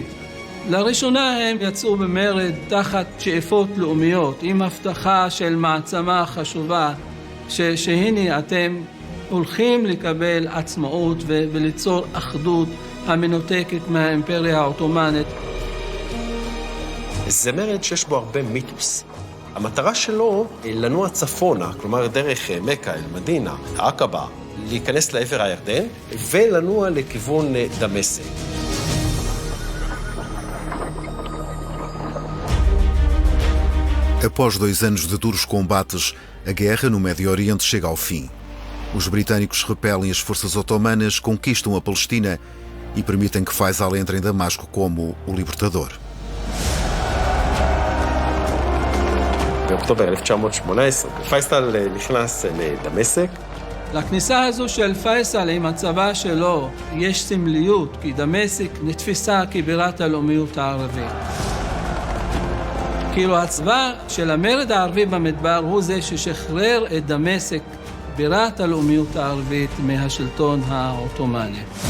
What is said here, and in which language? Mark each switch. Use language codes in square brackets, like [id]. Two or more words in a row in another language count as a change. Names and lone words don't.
[he] לראשונה הם יצאו במרד תחת שאיפות לאומיות, עם הבטחה של מעצמה חשובה, שהנה אתם הולכים לקבל עצמאות וליצור אחדות המנותקת מהאימפריה העות'מאנית. זה מרד שיש בו הרבה מיתוס. המטרה שלו לנוע צפונה, כלומר דרך מכה אל מדינה, עקבה, להיכנס לעבר הירדן ולנוע לכיוון דמשק. [pt] Após 2 anos de duros combates, a guerra no Médio Oriente chega ao fim. Os britânicos repelem as forças otomanas, conquistam a Palestina e permitem que Faisal entre em Damasco como o libertador. [he] באוקטובר 1918, פייסל נכנס לדמשק. לכניסה הזו של פייסל עם הצבא שלו יש סמליות, כי דמשק נתפסה כבירת הלאומיות הערבית. כאילו הצבא של המרד הערבי במדבר הוא זה ששחרר את דמשק, בירת הלאומיות הערבית, מהשלטון העות'מאני.